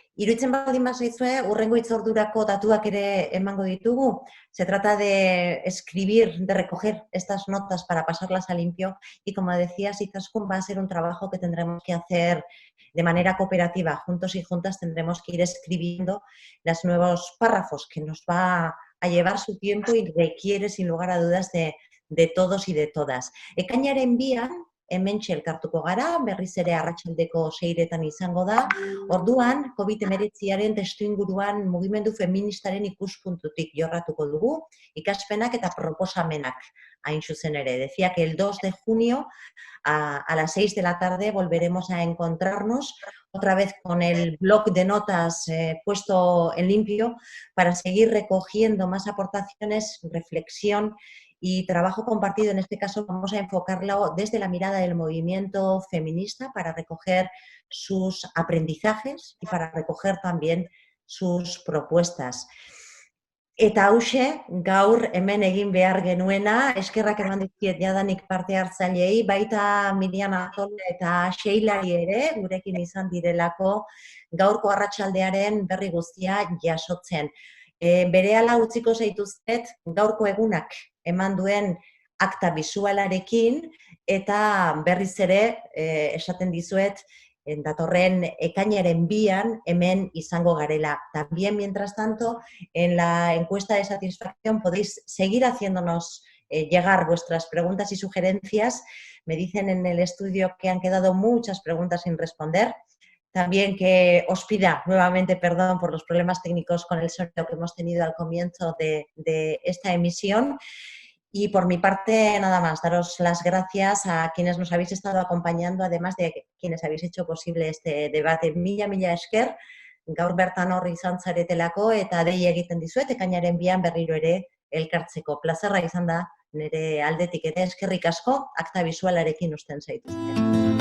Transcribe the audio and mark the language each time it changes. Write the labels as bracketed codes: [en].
[eu] Iruditzen baldin bazaizue, hurrengo hitzordurako datuak ere emango ditugu. [es] Se trata de escribir, de recoger estas notas para pasarlas a limpio y, como decías, Izaskun, va a ser un trabajo que tendremos que hacer de manera cooperativa. Juntos y juntas tendremos que ir escribiendo los nuevos párrafos, que nos va a llevar su tiempo y requiere, sin lugar a dudas, de todos y de todas. [eu] Ekainaren 2 hementxe elkartuko gara, berriz ere arratsaldeko 6etan izango da. Orduan, COVID-19aren testuinguruan mugimendu feministaren ikuspuntutik jorratuko dugu, ikaspenak eta proposamenak hain zuzen ere. [es] Decía que el 2 de junio a las 6 de la tarde volveremos a encontrarnos otra vez con el bloc de notas puesto en limpio para seguir recogiendo más aportaciones, reflexión y trabajo compartido. En este caso vamos a enfocarlo desde la mirada del movimiento feminista para recoger sus aprendizajes y para recoger también sus propuestas. [eu] Eta hauxe, gaur hemen egin behar genuena, eskerrak eman dizkiet jadanik parte hartzaileei, baita Miriam Artola eta Sheilari ere, gurekin izan direlako gaurko arratsaldearen berri guztia jasotzen. Berehala utziko zaituztet gaurko egunak eman duen akta bisualarekin eta berriz ere esaten dizuet datorren ekainaren 2 hemen izango garela. [es] También, mientras tanto, en la encuesta de satisfacción podéis seguir haciéndonos llegar vuestras preguntas y sugerencias. Me dicen en el estudio que han quedado muchas preguntas sin responder. También que os pida nuevamente perdón por los problemas técnicos con el sonido que hemos tenido al comienzo de esta emisión. Y por mi parte, nada más, daros las gracias a quienes nos habéis estado acompañando, además de quienes habéis hecho posible este debate. [eu] Mila esker, gaur bertan hor izan zaretelako eta dei egiten dizuet, ekainaren 2 berriro ere elkartzeko. Plazerra izan da nire aldetik ere, eskerrik asko, akta bisualarekin uzten zaituzten.